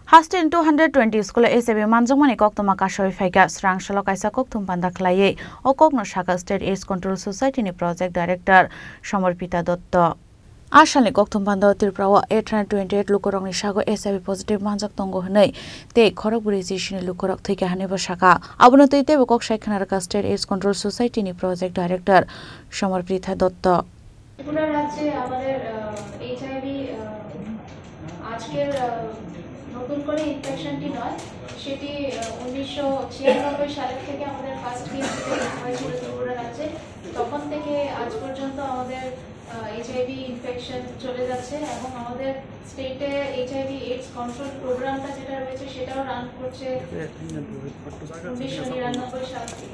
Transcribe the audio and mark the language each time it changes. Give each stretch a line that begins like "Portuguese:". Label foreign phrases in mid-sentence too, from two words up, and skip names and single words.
Kok Borok: Hostin 220 school SAB manjungmani koktoma kasoi faiga srang shalok kaisa koktum panda khlaiye o kokno shaka State AIDS Control Society ni
English: project director
Kok Borok: Samarpita Dotto Ashalni koktum panda Tripura 828 lukorokni sago SAB positive manjak tongo hnai te Khorokburi jishini lukorok thika hanibo shaka abono teite bokok saikhanarka State AIDS Control Society ni
English: project director
Kok Borok: Samarpita Dotto
Bangla: ত্রিপুরা রাজ্যে আমাদের এইচআইভি আজকের নতুন করে ইনফেকশনটি নয়, সেটি 1996 সালের থেকে আমাদের
English: first case
Bangla: হয়েছিল ত্রিপুরা রাজ্যে। তখন থেকে আজ পর্যন্ত আমাদের এইচআইভি ইনফেকশন চলে যাচ্ছে এবং আমাদের
English: state HIV AIDS control program
Bangla: যেটা রয়েছে সেটাও রান করছে 1999 সাল থেকে।